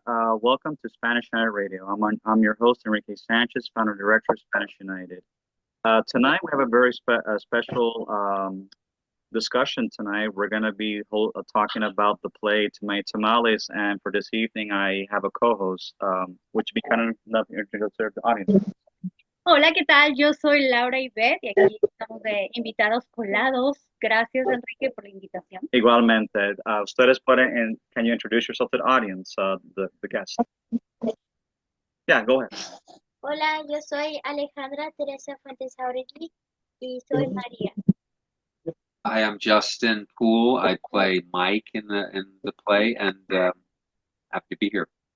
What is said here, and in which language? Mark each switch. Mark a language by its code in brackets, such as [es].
[en] Welcome to Spanish United Radio. I'm your host, Enrique Sanchez, founder director of Spanish United. Tonight, we have a very special discussion tonight. We're going to be talking about the play Too Many Tamales. And for this evening, I have a co-host, which would be kind of nothing to serve the audience. [es] Hola, ¿qué tal? Yo soy Laura Ibeth y aquí estamos de invitados colados. Gracias, Enrique, por la invitación. Igualmente, ustedes pueden, [en] can you introduce yourself to the audience, the guest? Yeah, go ahead. [es] Hola, yo soy Alejandra Teresa Fuentes Jauregui y soy María. [en] Hi, I'm Justin Poole. I play Mike in the play, and happy to be here.